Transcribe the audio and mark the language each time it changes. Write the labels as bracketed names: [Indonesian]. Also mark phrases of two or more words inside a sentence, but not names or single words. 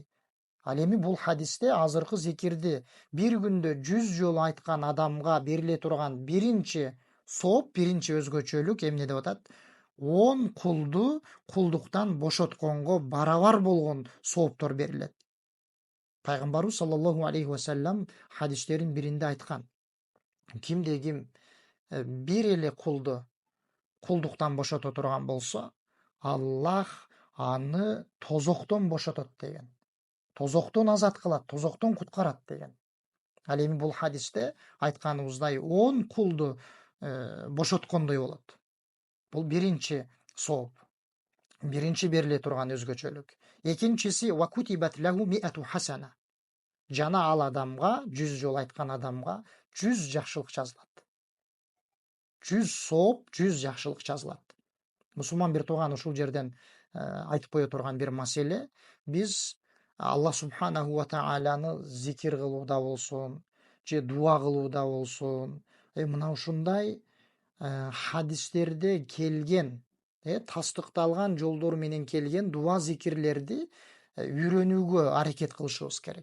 [Kyrgyz] Ал эми бул хадисте азыркы зикирди бир күндө 100 жолу айткан адамга бериле турган биринчи сооп, биринчи өзгөчөлүк эмне деп атат? 10 кулду кулдуктан бошотконго барабар болгон сооптор берилет. Пайгамбарыбыз [Arabic] صلى الله عليه وسلم [Kyrgyz] хадистерин биринде айткан: кимде ким бир эле кулду кулдуктан бошото турган болсо, Аллах аны тозоктон бошотот деген. Тозоктон азат кылат, тозоктон куткарат деген. Ал эми бул хадисте айтканыбыздай 10 кулду бошоткондой болот. Бул биринчи сооп, биринчи бериле турган өзгөчөлүк. [Arabic] Экинчиси وكتبت له 100 حسنة. [Kyrgyz] Жана ал адамга, 100 жол айткан адамга 100 жакшылык жазылат. 100 сооп, 100 жакшылык жазылат. Мусулман бир тууган ушул жерден айтып кое турган бир маселе. Биз Алла [Arabic] سبحانه وتعالى [Kyrgyz] зикир кылууда болсун, же дуа кылууда болсун, мына ушундай хадистерде келген, тастыкталган жолдор менен келген дуа зикирлерди үйрөнүүгө аракет кылышыбыз керек.